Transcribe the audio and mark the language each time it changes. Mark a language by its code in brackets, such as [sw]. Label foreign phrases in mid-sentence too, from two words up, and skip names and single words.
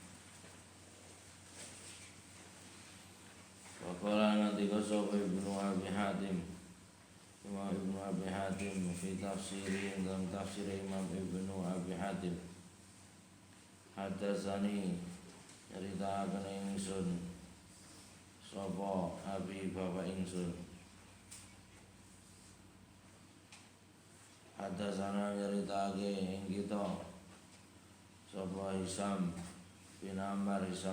[jv] Waqala nandika sapa Ibnu Abi Hatim. [id] Imam Ibnu Abi Hatim [ar] fi tafsiri [id] dalam tafsir Imam Ibnu Abi Hatim. [jv] Hadatsani nyritakaken ingsun sapa abi bapak ingsun. Hadatsana nyeritake ing kita sapa Hisam bin Ammar.